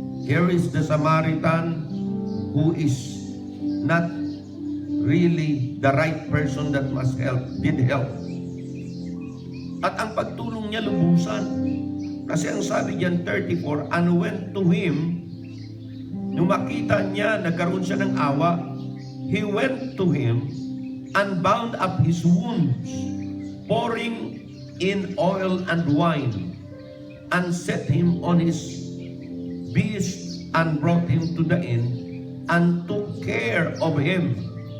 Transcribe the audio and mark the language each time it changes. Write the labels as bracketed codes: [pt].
[en] Here is the Samaritan who is not really the right person that must help, did help. [tl] At ang pagtulong niya lubusan. Kasi ang sabi diyan [en] 34, and went to him, [tl] nung makita niya, nagkaroon siya ng awa, [en] he went to him and bound up his wounds, pouring in oil and wine, and set him on his beast and brought him to the inn and took care of him.